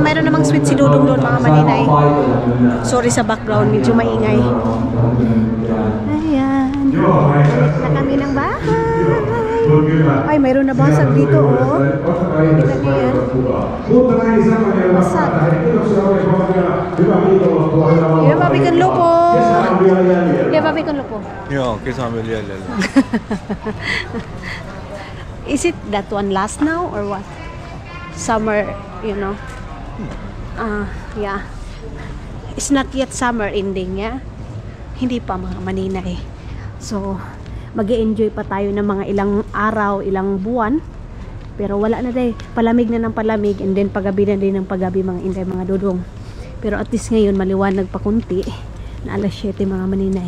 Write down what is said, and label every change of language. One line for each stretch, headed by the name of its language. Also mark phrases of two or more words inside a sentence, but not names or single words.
Filipino: Mayroon namang sweet si Dudong doon mga maninay. Sorry sa background, medyo maingay. Ayan. Balik na kami ng bahay. Ay, mayroon na basag dito, oh. Kita niyo yan. Basag. Iya, pabikan lupo. Iya, pabikan lupo.
Finnish: Joo, kisa on vielä jäljellä.
English: Is it that one last now or what? Summer, you know. Yeah. It's not yet summer ending, yeah.
Filipino: Hindi pa mga maninay. So, mag-e-enjoy pa tayo ng mga ilang araw, ilang buwan. Pero wala na din, palamig na ng palamig
English: and then
Filipino: paggabi na din ng paggabi mga inday, mga dudong. Pero at least ngayon maliwanag pa kunti na alas 7 mga maninay.